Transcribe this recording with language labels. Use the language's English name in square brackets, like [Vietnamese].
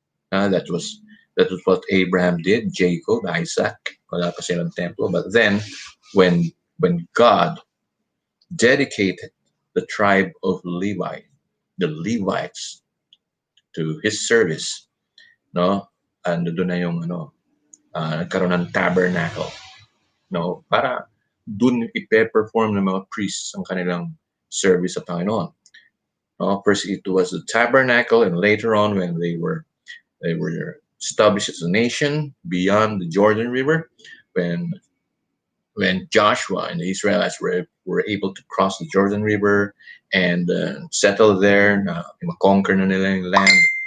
[English] That was what Abraham did, Jacob, Isaac. [Filipino] Wala pa silang templo. [English] But then, when God dedicated the tribe of Levi, the Levites, to His service, no? [Filipino] Doon na yung nagkaroon ng tabernacle, no? Para doon ipe-perform ng mga priests ang kanilang service sa Panginoon. [English] No? First it was the tabernacle, and later on when they were established as a nation beyond the Jordan River, when Joshua and the Israelites were able to cross the Jordan River and settle there, conquer [Filipino] na nila yung [English] land.